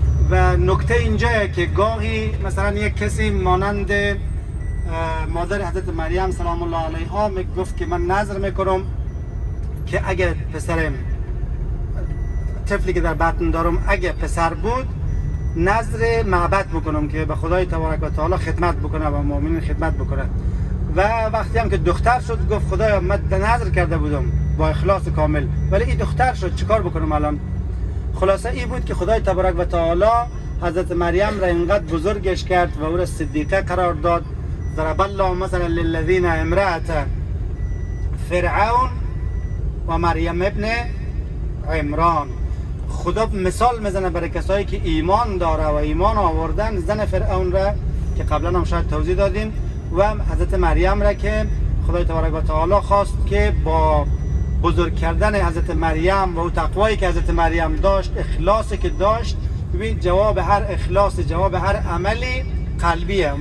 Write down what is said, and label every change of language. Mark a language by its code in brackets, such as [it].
[fa] و نکته اینجایه که گاهی مثلا یک کسی مانند مادر حضرت مریم سلام الله علیها میگفت که من نظر میکنم که اگه پسرم، طفلی که در بطن دارم اگه پسر بود، نظر معبد بکنم که به خدای تبارک و تعالی خدمت بکنه و مؤمنین خدمت بکنه. و وقتی هم که دختر شد گفت خدایا من نظر کرده بودم با اخلاص کامل ولی این دختر شد، چیکار بکنم الان؟ خلاصه این بود که خدای تبارک و تعالی حضرت مریم را اینقدر بزرگش کرد و او را صدیقه قرار داد. [ar] ضرب الله مثلا للذین امرأة فرعون و مریم ابن عمران. [fa] خدا مثال میزنه برای کسایی که ایمان داره و ایمان آوردن، زن فرعون را که قبلا هم شاید توضیح دادیم و حضرت مریم را که خدای تبارک و تعالی خواست که با بزرگ کردن حضرت مریم و تقوایی که حضرت مریم داشت، اخلاصی که داشت، ببین جواب هر اخلاص، جواب هر عملی قلبیه.